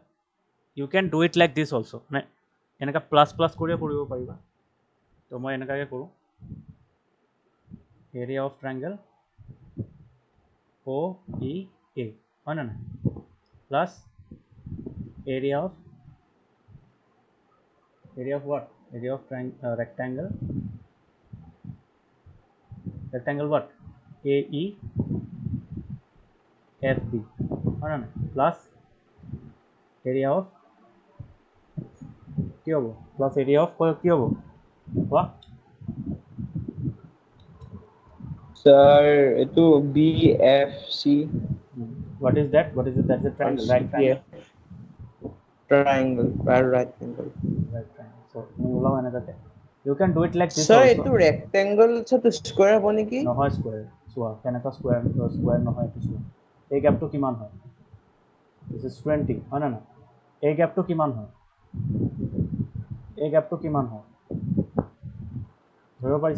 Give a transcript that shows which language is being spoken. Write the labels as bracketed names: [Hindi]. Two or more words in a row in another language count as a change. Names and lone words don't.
[English] you can do it like this also', [Assamese] মানে এনেকৈ প্লাছ কৰিও কৰিব পাৰিবা। তো মই এনেকুৱাকৈ কৰোঁ, [English] area of triangle [Assamese] অ' ই এ, হয় নে নাই? [English] plus area of what? Area of rectangle what? [Assamese] AE FB, হয় না? [English] plus area of [Assamese] কি হ'ব? [English] plus area of [Assamese] কি হ'ব কোৱা? স্যার এইটো BFC [English] What is that? That's a triangle, right triangle. triangle, right triangle. Right triangle. So [Assamese] তুমি ওলাও এনেকুৱাকৈ, [English] you can do it like this [Assamese] স্যার [English] also. [Assamese] এইটো ৰেক্টেংগল তো স্কোয়াৰ হ'ব নেকি? নহয় স্কুৱেৰ, চোৱা কেনেকুৱা স্কুৱেৰ নহয় এইটো চোৱা। এই গ্যাপটো কিমান হয়? [English] this is 20, [Assamese] হয় নে নাই? এই গ্যাপটো কিমান হয়? এই গ্যাপটো কিমান হয় ধৰিব পাৰিছা?